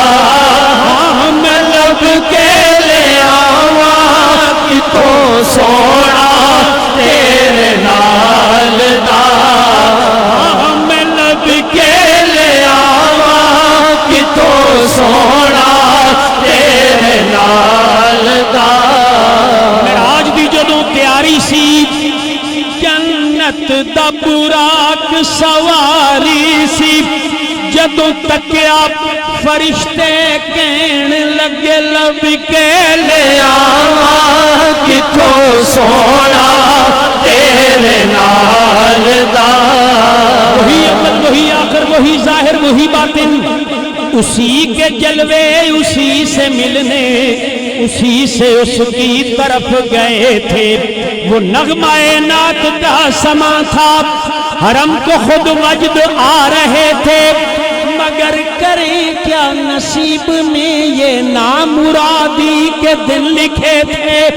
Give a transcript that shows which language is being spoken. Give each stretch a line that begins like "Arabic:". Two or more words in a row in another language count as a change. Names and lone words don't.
Punjabi: میں لب کے لے آواں کتھوں سونا تیرے نال دا، میں لب کے لے آواں کتھوں سونا تیرے نال دا۔ معراج دی جدوں تیاری سی جنت دا براق سواری سی، جدوں تکیا فرشتے کہن لگے لب کے لے آواں کتھوں سونا تیرے نال دا،
Urdu: وہی اول وہی آخر وہی ظاہر وہی باطن، اسی کے جلوے اسی سے ملنے اسی سے اس کی طرف گئے تھے، وہ نغمہ نعت کا سما تھا، حرم کو خود وجد آ رہے تھے، مگر کریں کیا نصیب میں یہ نامرادی کے دن لکھے تھے۔